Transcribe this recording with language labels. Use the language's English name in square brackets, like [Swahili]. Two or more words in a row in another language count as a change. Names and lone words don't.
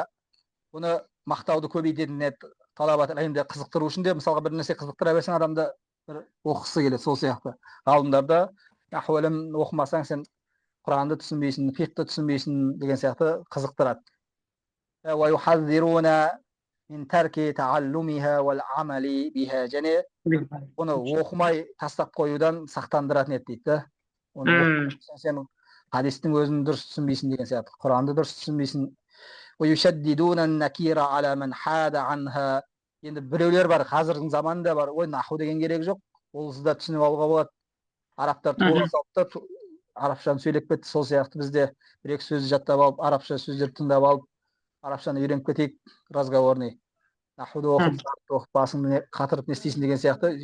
[Kazakh] Бұны мақтауды көбейтетін еді. Талабат ілімді қызықтыру үшін де, мысалға бір нәрсе қызықтыра берсең адамды бір оқысы келеді, сол сияқты. Ғалымдарда наху ілім оқымасаң сен Құранды түсінбейсің, фиқты түсінбейсің деген сияқты қызықтырады. [Arabic] يحذرون من ترك تعلمها والعمل بها. [Kazakh] Және оны оқымай тастап қоюдан сақтандыратын еді дейді. Оны сен хадистің өзін дұрыс түсінбейсің деген сияқты. Құранды дұрыс түсінбейсің. [Arabic] ويشددون النكير على من حاد عنها. [Kazakh] Енді біреулер бар, қазірдің заманында бар, ой наху деген керек жоқ, ол сізді түсініп алуға болады. Арабтар тура салыпты, арабшаны сөйлеп кетті, сол сияқты бізде бір-екі сөзді жаттап алып, арабша сөздерді тыңдап алып, арабшаны үйреніп кетейік, разговорный. Нахуды оқып, басыңды қатырып не істейсің деген сияқты.